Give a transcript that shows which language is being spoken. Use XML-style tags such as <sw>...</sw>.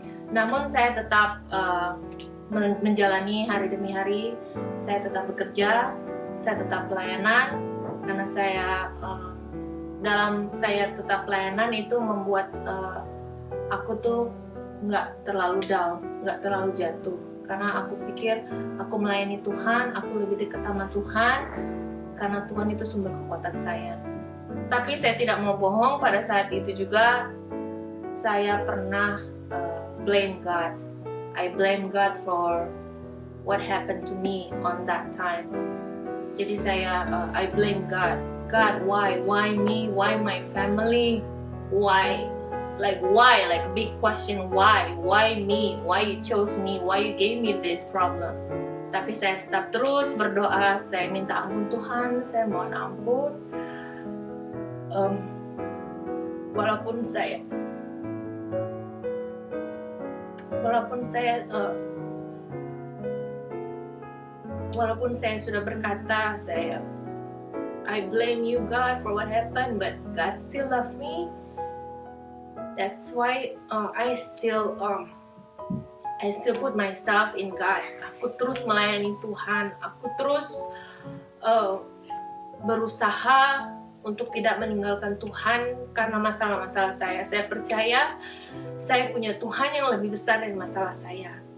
<id>Namun saya tetap menjalani hari demi hari, saya tetap bekerja, saya tetap pelayanan, karena dalam saya tetap pelayanan itu membuat aku tuh nggak terlalu down, nggak terlalu jatuh, karena aku pikir aku melayani Tuhan, aku lebih dekat sama Tuhan, karena Tuhan itu sumber kekuatan saya. Tapi saya tidak mau bohong, pada saat itu juga saya pernah</id> <en>blame God. I blame God for what happened to me on that time.</en> <id>Jadi</id> <en>I blame God. God, why? Why me? Why my family? Why? Like big question, why? Why me? Why you chose me? Why you gave me this problem?</en> <id>Tapi saya tetap terus berdoa, saya minta ampun Tuhan, saya mohon ampun. Walaupun saya sudah berkata,</id> <en>I blame you God for what happened, but God still love me. That's why I still put myself in God.</en> <id>Aku terus melayani Tuhan. Aku terus berusaha untuk tidak meninggalkan Tuhan karena masalah-masalah saya. Saya percaya saya punya Tuhan yang lebih besar dari masalah saya.</id>